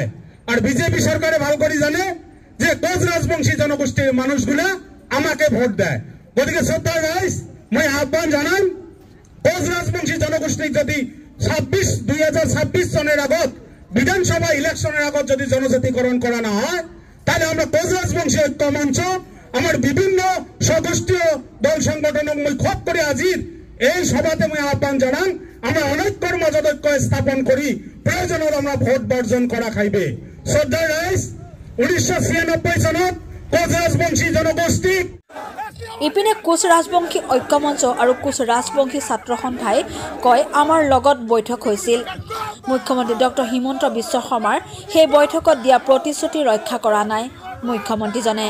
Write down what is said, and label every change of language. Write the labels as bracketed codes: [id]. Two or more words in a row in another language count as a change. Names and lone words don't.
[bn] আর বিজেপি সরকারে ভালো করে জানে যে কোচ রাজবংশী জনগোষ্ঠীর মানুষগুলা আমাকে ভোট দেয়। [as] গতিকে শ্রদ্ধার রাইস মই আহ্বান জানাম, কোচ রাজবংশী জনগোষ্ঠীর যদি 2026 সনের আগত বিধানসভা ইলেকশনের আগত যদি জনজাতিকরণ করা না হয়, তাহলে আমরা কোচ রাজবংশী ঐক্য মঞ্চ আমার বিভিন্ন স্বগোষ্ঠীয় দল সংগঠনক মই খোপ করে আজির এই সভাতে মই আহ্বান জানাম, আমরা অনৈক্যর মাজত ঐক্য স্থাপন করি প্রয়োজনত আমরা ভোট বর্জন করা খাইবে। শ্রদ্ধার রাইস 1996 চনত কোচ ৰাজবংশী জনগোষ্ঠীক ইপিনে কোচ ৰাজবংশী ঐক্যমঞ্চ আৰু কোচ ৰাজবংশী ছাত্ৰ সন্থাই কয় আমাৰ লগত বৈঠক হৈছিল। মুখ্যমন্ত্ৰী ডক্টৰ হিমন্ত বিশ্ব শৰ্মাৰ সেই বৈঠকত দিয়া প্ৰতিশ্ৰুতি ৰক্ষা কৰা নাই মুখ্যমন্ত্ৰীজনে।